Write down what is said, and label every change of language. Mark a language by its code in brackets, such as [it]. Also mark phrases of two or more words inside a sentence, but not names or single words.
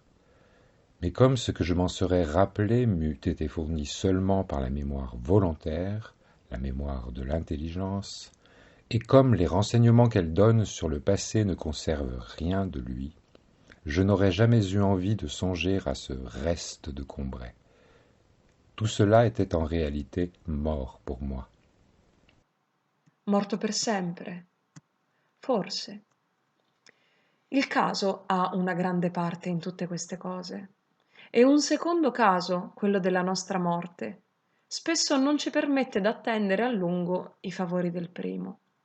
[fr] Mais comme ce que je m'en serais rappelé m'eût été fourni seulement par la mémoire volontaire, la mémoire de l'intelligence, et comme les renseignements qu'elle donne sur le passé ne conservent rien de lui, je n'aurais jamais eu envie de songer à ce reste de Combray. Tout cela était en réalité mort pour moi. [it] Morto per sempre? Forse. Il caso ha una grande parte in tutte queste cose. E un secondo caso, quello della nostra morte, spesso non ci permette d'attendere a lungo i favori del primo.